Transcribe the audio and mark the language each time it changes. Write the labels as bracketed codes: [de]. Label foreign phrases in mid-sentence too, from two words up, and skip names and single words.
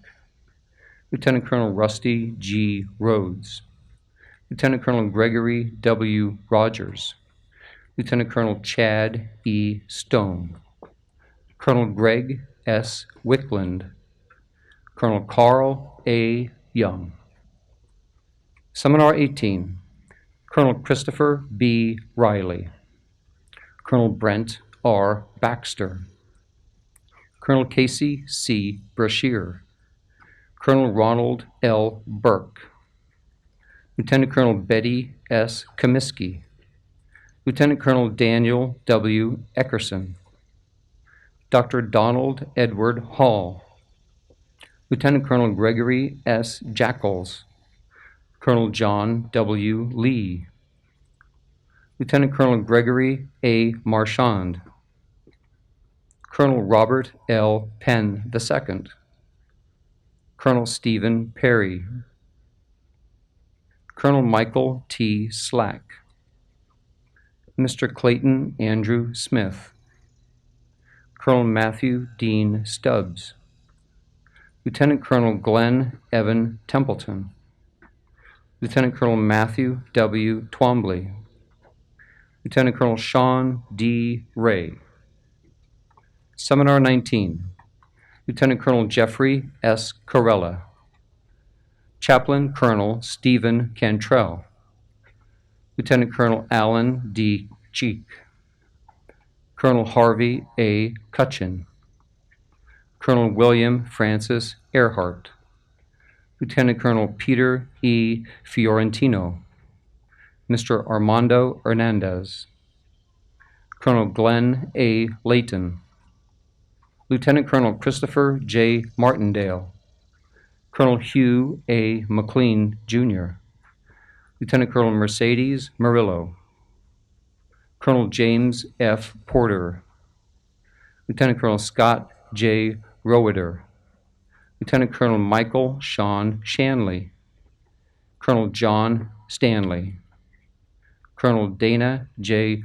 [en] Lieutenant Colonel Rusty G. Rhodes. Lieutenant Colonel Gregory W. Rogers. Lieutenant Colonel Chad E. Stone. Colonel Greg S. Wickland. Colonel Carl A. Young. Seminar 18. Colonel Christopher B. Riley. Colonel Brent R. Baxter. Colonel Casey C. Brashear. Colonel Ronald L. Burke. Lieutenant Colonel Betty S. Comiskey. Lieutenant Colonel Daniel W. Eckerson. Dr. Donald Edward Hall. Lieutenant Colonel Gregory S. Jackals. Colonel John W. Lee. Lieutenant Colonel Gregory A. Marchand. Colonel Robert L. Penn II. Colonel Stephen Perry. Colonel Michael T. Slack. Mr. Clayton Andrew Smith, Colonel Matthew Dean Stubbs, Lieutenant Colonel Glenn Evan Templeton, Lieutenant Colonel Matthew W. Twombly, Lieutenant Colonel Sean D. Ray. Seminar 19, Lieutenant Colonel Jeffrey S. Corella, Chaplain Colonel Stephen Cantrell, Lieutenant Colonel Alan D. Cheek, Colonel Harvey A. Cutchin, Colonel William Francis Earhart, Lieutenant Colonel Peter E. Fiorentino, Mr. Armando Hernandez, Colonel Glenn A. Layton, Lieutenant Colonel Christopher J. Martindale, Colonel Hugh A. McLean, Jr., Lieutenant Colonel Mercedes Murillo, Colonel James F. Porter, Lieutenant Colonel Scott J. Roeder, Lieutenant Colonel Michael Sean Shanley, Colonel John Stanley, Colonel Dana J.